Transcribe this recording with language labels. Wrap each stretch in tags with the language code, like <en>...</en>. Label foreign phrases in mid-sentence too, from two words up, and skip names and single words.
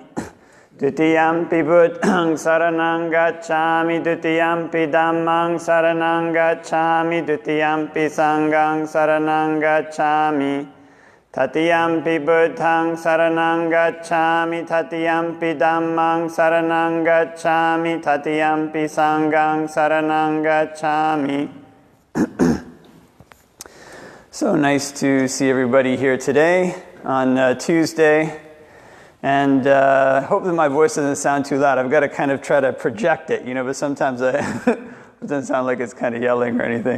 <pi>Dutiyampi Buddhaṃ saraṇaṃ gacchāmi, Dutiyampi Dhammāṃ saraṇaṃ gacchāmi, Dutiyampi Sanghaṃ saraṇaṃ gacchāmi. Tatiyampi Buddhaṃ saraṇaṃ gacchāmi, Tatiyampi Dhammāṃ saraṇaṃ gacchāmi, Tatiyampi Sanghaṃ saraṇaṃ gacchāmi.</pi> <en>So nice to see everybody here today on Tuesday, and hope that my voice doesn't sound too loud. I've got to kind of try to project it, but sometimes it doesn't sound like it's kind of yelling or anything.</en>